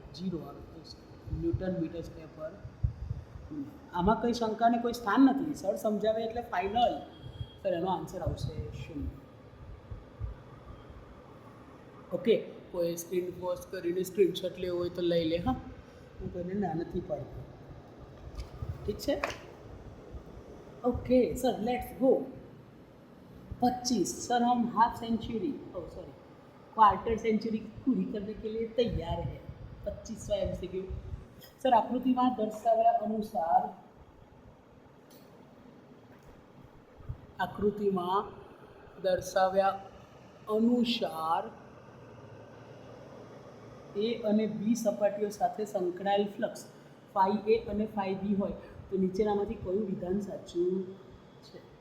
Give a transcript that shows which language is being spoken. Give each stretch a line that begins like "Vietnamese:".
Gujarati: 0 આવે. Newton metre square પર. આમાં કંઈ શંકાને કોઈ સ્થાન નથી. સર સમજાવે એટલે ફાઇનલ. સર એનો આન્સર આવશે 0. ઓકે, કોઈ સ્ક્રીન પોઝ કરીને સ્ક્રીનશોટ લેવો હોય તો લઈ લે. હા, હું કોઈને ના નથી પાડતો. ઠીક છે,
English: Okay sir, let's go.
Hindi: 25 sir, हम हाफ सेंचुरी क्वार्टर सेंचुरी पूरी करने के लिए तैयार है. 25वां MCQ.
Gujarati: सर आकृतिમાં દર્શાવ્યા અનુસાર A અને B સપાટીઓ સાથે સંકળાયેલ ફ્લક્સ phi A અને phi B હોય તો નીચેનામાંથી કયું વિધાન સાચું છે?